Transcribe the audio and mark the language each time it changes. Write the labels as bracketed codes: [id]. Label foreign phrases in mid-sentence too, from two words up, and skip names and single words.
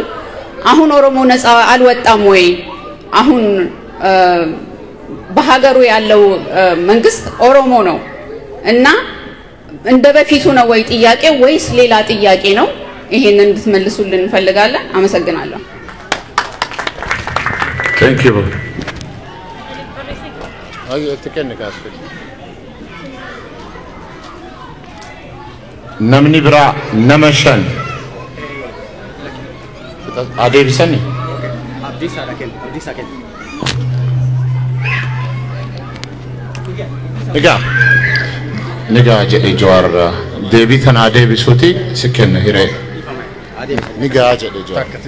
[am] አሁን ኦሮሞ ነፃ አልወጣም ወይ? አሁን በሀገሩ ያለው መንግስት ኦሮሞ ነው እና እንደ በፊቱ ነው ወይ ጥያቄ ወይስ ሌላ ጥያቄ ነው? ይሄንን እንድትመልሱልን እንፈልጋለን። አመሰግናለሁ። [en] Thank you. [om] namni bira nama shan adeebisani nigaa jedhe Jawaar deebii kana adeebisuuti si kenna hiree nigaa jedhe Jawaar